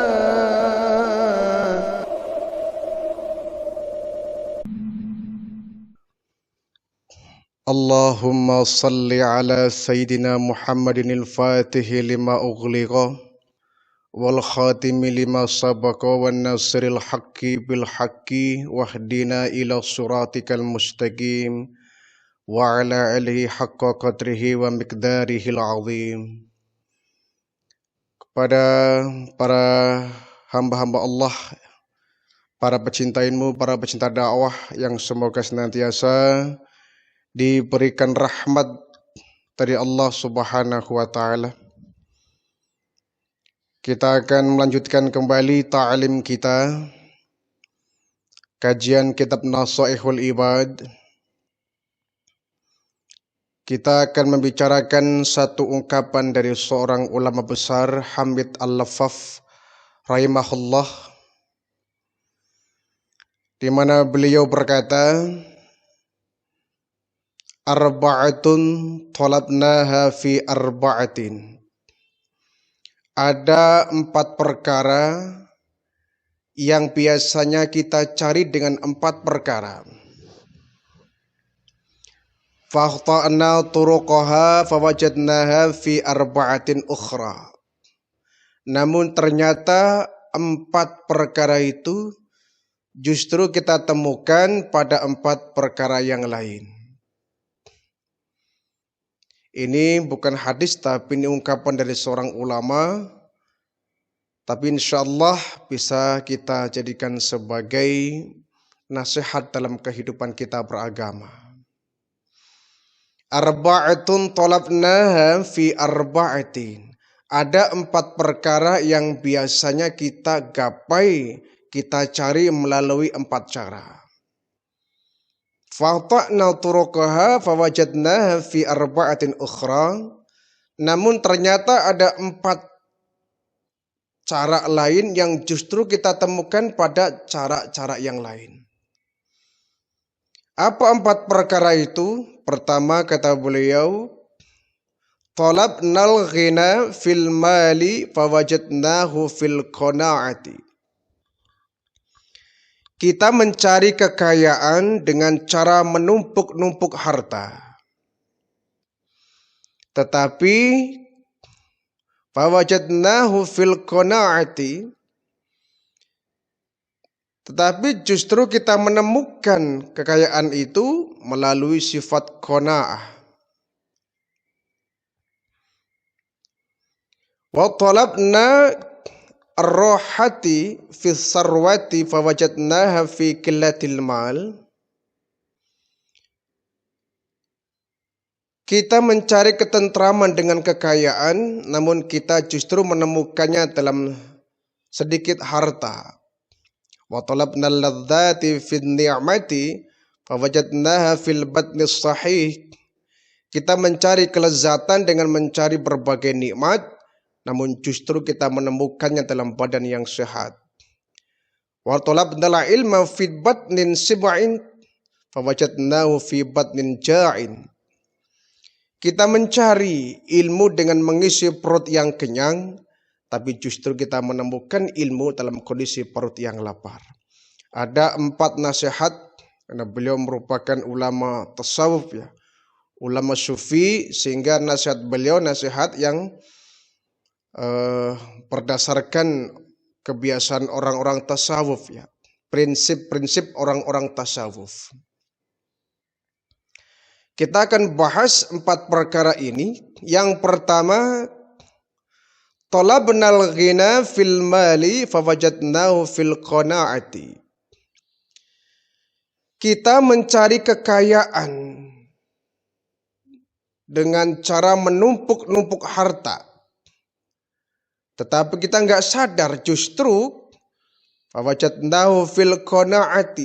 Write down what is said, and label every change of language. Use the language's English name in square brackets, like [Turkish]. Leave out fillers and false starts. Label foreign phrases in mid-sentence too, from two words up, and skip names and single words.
[Arabic] اللهم صل على سيدنا محمد الفاتح لما أغلق والخاتم لما سبق والناصر الحق بالحق واهدنا إلى صراطك المستقيم وعلى آله حق قدره ومقداره العظيم. [Indonesian] Kepada para hamba-hamba Allah, para pecinta ilmu, para pecinta dakwah yang semoga senantiasa diberikan rahmat dari Allah [Arabic] سبحانه وتعالى. [Indonesian] Kita akan melanjutkan kembali ta'lim kita, kajian kitab Nasaihul Ibad. Kita akan membicarakan satu ungkapan dari seorang ulama besar, Hamid Al-Laffaf rahimahullah, di mana beliau berkata, [Arabic] أربعة طلبناها في أربعة. [Indonesian] Ada 4 perkara yang biasanya kita cari dengan 4 perkara. [Arabic] فأخطأنا طرقها فوجدناها في أربعة أخرى. [Indonesian] Namun ternyata 4 perkara itu justru kita temukan pada 4 perkara yang lain. Ini bukan hadis, tapi ini ungkapan dari seorang ulama. Tapi [Arabic] إن شاء الله [Indonesian] bisa kita jadikan sebagai nasihat dalam kehidupan kita beragama. [Arabic] أربعة طلبناها في أربعة. [Indonesian] Ada 4 perkara yang biasanya kita gapai, kita cari melalui 4 cara. [Arabic] فأخطأنا طرقها فوجدناها في أربعة أخرى. [Indonesian] Namun ternyata ada 4 cara lain yang justru kita temukan pada cara-cara yang lain. Apa 4 perkara itu? Pertama, kata beliau, [Arabic] طلبنا الغنى في المال فوجدناه في القناعة. [Indonesian] Kita mencari kekayaan dengan cara menumpuk-numpuk harta. Tetapi [Arabic] فوجدناه في القناعة, [Indonesian] tetapi justru kita menemukan kekayaan itu melalui sifat qanaah. [Arabic] وطلبنا الراحة في الثروة فوجدناها في قلة المال. [Indonesian] Kita mencari ketentraman dengan kekayaan, namun kita justru menemukannya dalam sedikit harta. [Arabic] وطلبنا اللذة في النعمة فوجدناها في البدن الصحيح. [Indonesian] Kita mencari kelezatan dengan mencari berbagai nikmat, namun justru kita menemukannya dalam badan yang sehat. [Arabic] وطلبنا العلم في بطن شبعان فوجدناه في بطن جائع. [Indonesian] Kita mencari ilmu dengan mengisi perut yang kenyang, tapi justru kita menemukan ilmu dalam kondisi perut yang lapar. Ada 4 nasihat, karena beliau merupakan ulama tasawuf, ya, ulama sufi, sehingga nasihat beliau nasihat yang berdasarkan kebiasaan orang-orang tasawuf, ya, prinsip-prinsip orang-orang tasawuf. Kita akan bahas 4 perkara ini. Yang pertama, [Arabic] طلبنا الغنى في المال فوجدناه في القناعة. [Indonesian] Kita mencari kekayaan dengan cara menumpuk-numpuk harta. Tetapi kita nggak sadar justru [Arabic] فوجدناه في القناعة.